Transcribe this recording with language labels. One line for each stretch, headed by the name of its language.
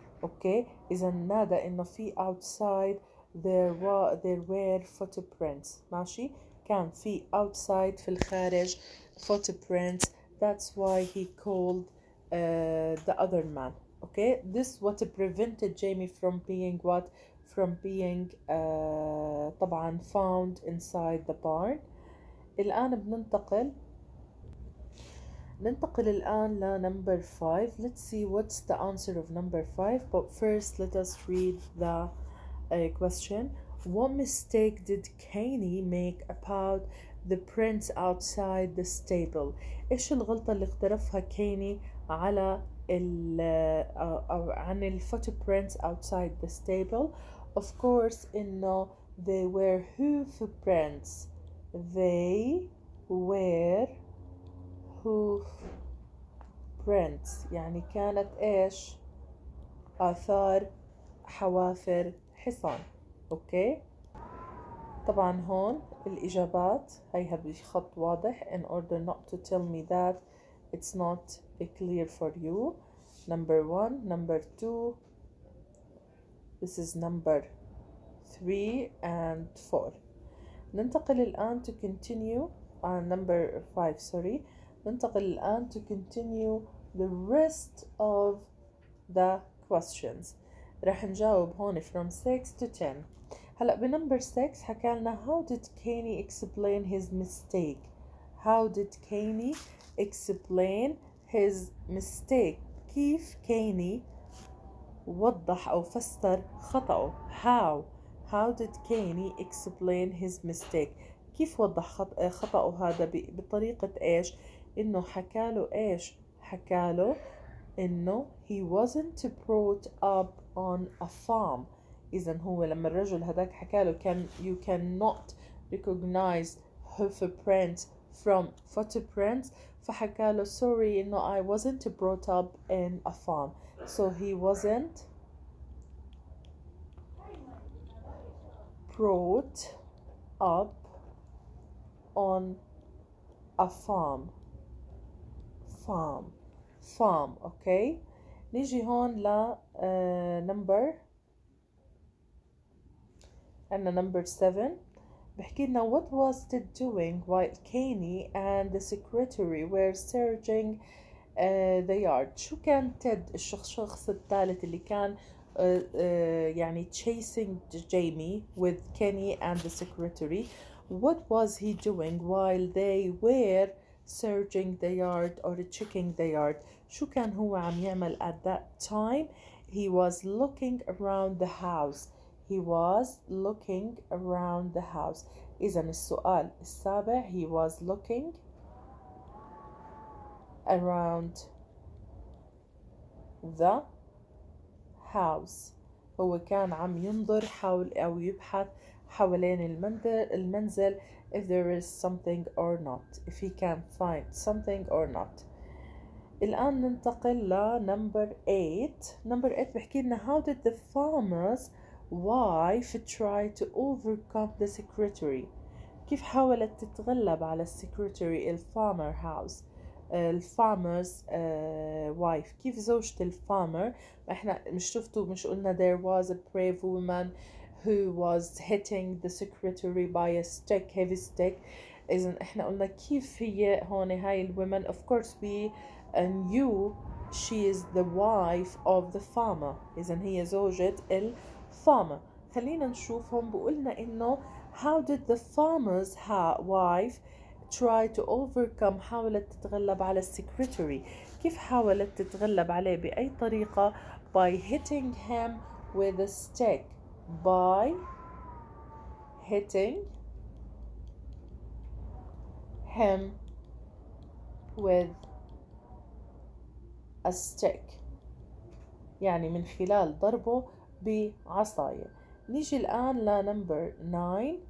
Arabic: اوكي اذا نادى انه في
English: outside there were footprints.
Arabic: ماشي كان في outside في الخارج footprints.
English: That's why he called the other man. okay this what prevented Jamie from being طبعا found inside the barn.
Arabic: الآن ننتقل الآن لنمبر 5.
English: Let's see what's the answer of number 5. But first let us read the question. What mistake did Kenny make about the prints outside the stable.
Arabic: إيش الغلطة اللي اقترفها كيني على أو عن الفوتبرينتس
English: outside the stable. Of course إنه they were hoof prints. They were hoof prints
Arabic: يعني كانت إيش آثار حوافر حصان. أوكي طبعا هون الإجابات هيها بخط واضح
English: in order not to tell me that it's not clear for you. Number 1, number 2, this is number 3 and 4.
Arabic: ننتقل الآن
English: to continue number 5 sorry.
Arabic: ننتقل الآن
English: to continue the rest of the questions.
Arabic: رح نجاوب هون
English: from 6 to 10.
Arabic: هلأ بنمبر 6 حكالنا
English: how did Kenny explain his mistake. How did Kenny explain his mistake.
Arabic: كيف كيني وضح أو فسر خطأه.
English: How did Kenny explain his mistake.
Arabic: كيف وضح خطأه هذا بطريقة إيش إنه حكاله إيش حكاله إنه
English: he wasn't brought up on a farm.
Arabic: إذا هو لما الرجل هداك حكاله كان
English: you cannot recognize hoof from footprints،
Arabic: فحكاله sorry إنه
English: I wasn't brought up in a farm. So he wasn't brought up on a farm. farm
Arabic: اوكي. نيجي هون ل
English: number عندنا number 7
Arabic: بحكي لنا
English: what was Ted doing while Kenny and the secretary were searching the yard.
Arabic: شو كان تيد الشخص الثالث اللي كان يعني
English: chasing Jamie with Kenny and the secretary. What was he doing while they were searching the yard or checking the yard؟
Arabic: شو كان هو عم يعمل
English: at that time؟ He was looking around the house. He was looking around the house.
Arabic: إذا السؤال السابع
English: he was looking around the house.
Arabic: هو كان عم ينظر حول أو يبحث حوالين المنزل
English: if there is something or not,
Arabic: if he can find something or not. الآن ننتقل ل number 8. number 8 بحكي لنا how did the farmer's wife try to overcome the secretary؟ كيف حاولت تتغلب على السكرتري الفارمر هاوس الفارمر's wife. كيف زوجة الفارمر، احنا مش شفتوا مش قلنا there was a brave woman who was hitting the secretary by a stick, heavy stick. إذن احنا قلنا كيف هي هون هاي الwoman.
English: of course we knew she is the wife of the farmer.
Arabic: إذن هي زوجة الفارمر. خلينا نشوفهم. بقولنا إنه
English: how did the farmer's wife try to overcome؟
Arabic: حاولت تتغلب على السكرتري. كيف حاولت تتغلب عليه؟ بأي طريقة؟
English: by hitting him with a stick. by hitting him with a stick،
Arabic: يعني من خلال ضربه بعصاية. نيجي الآن ل number 9.